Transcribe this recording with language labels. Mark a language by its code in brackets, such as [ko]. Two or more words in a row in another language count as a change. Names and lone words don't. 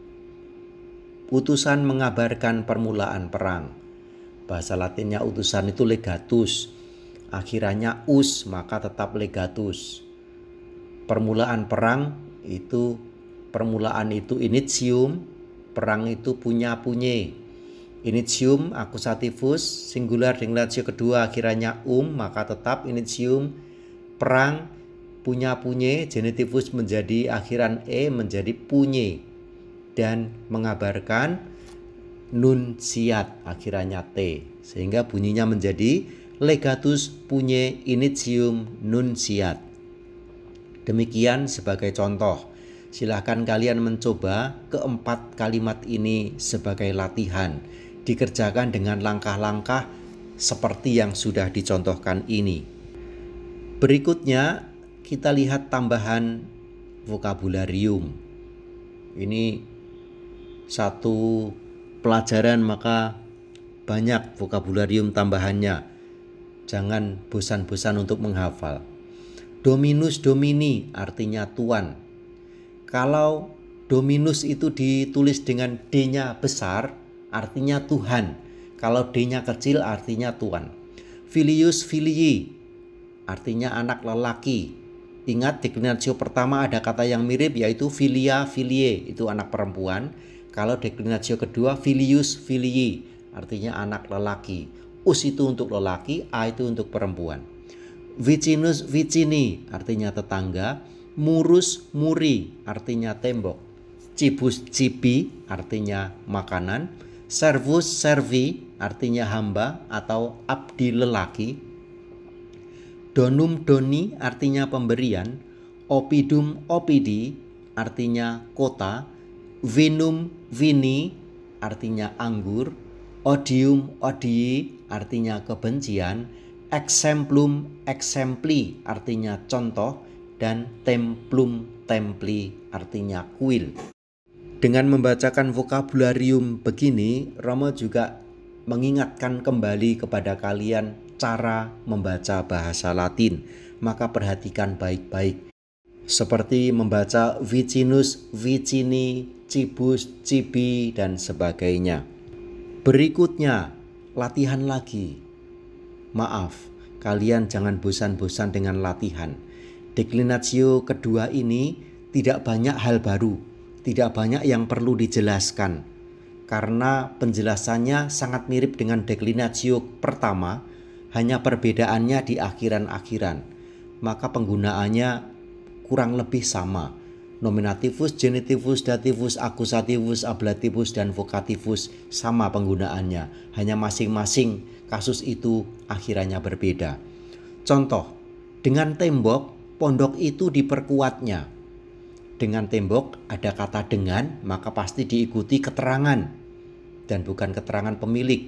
[id] Utusan mengabarkan permulaan perang. Bahasa Latinnya utusan itu legatus. Akhirannya us, maka tetap legatus. Permulaan perang itu, permulaan itu initium, perang itu punye. Initium akusativus singular deklinatio kedua, akhirannya maka tetap initium, perang punye, genitivus menjadi akhiran e menjadi punye. Dan mengabarkan nunciat, akhirannya t, sehingga bunyinya menjadi [la] legatus punye initium nunciat. [id] Demikian sebagai contoh. Silahkan kalian mencoba keempat kalimat ini sebagai latihan. Dikerjakan dengan langkah-langkah seperti yang sudah dicontohkan ini. Berikutnya kita lihat tambahan vokabularium. Ini satu pelajaran, maka banyak vokabularium tambahannya. Jangan bosan-bosan untuk menghafal. [la] Dominus domini [id] artinya tuan. Kalau dominus itu ditulis dengan D-nya besar, artinya Tuhan. Kalau D-nya kecil, artinya tuan. [la] Filius filii [id] artinya anak lelaki. Ingat, deklinatio pertama ada kata yang mirip, yaitu [la] filia filie, [id] itu anak perempuan. Kalau deklinatio kedua [la] filius filii [id] artinya anak lelaki. Us itu untuk lelaki, a itu untuk perempuan. [la] Vicinus vicini [id] artinya tetangga. [la] Murus muri [id] artinya tembok. [la] Cibus cibi [id] artinya makanan. [la] Servus servi [id] artinya hamba atau abdi lelaki. [la] Donum doni [id] artinya pemberian. [la] Opidum opidi [id] artinya kota. [la] Vinum vini [id] artinya anggur. [la] Odium odii [id] artinya kebencian. [la] Exemplum exempli [id] artinya contoh. Dan [la] templum templi [id] artinya kuil. Dengan membacakan vokabularium begini, Romo juga mengingatkan kembali kepada kalian cara membaca bahasa Latin. Maka perhatikan baik-baik. Seperti membaca [la] vicinus, vicini, cibus, cibi, [id] dan sebagainya. Berikutnya, latihan lagi. Maaf, kalian jangan bosan-bosan dengan latihan. Deklinatio kedua ini tidak banyak hal baru, tidak banyak yang perlu dijelaskan. Karena penjelasannya sangat mirip dengan deklinatio pertama, hanya perbedaannya di akhiran-akhiran. Maka penggunaannya kurang lebih sama. Nominativus, genitivus, dativus, akusativus, ablativus, dan vokativus sama penggunaannya. Hanya masing-masing kasus itu akhirannya berbeda. Contoh, dengan tembok, pondok itu diperkuatnya. dengan tembok ada kata dengan, maka pasti diikuti keterangan dan bukan keterangan pemilik.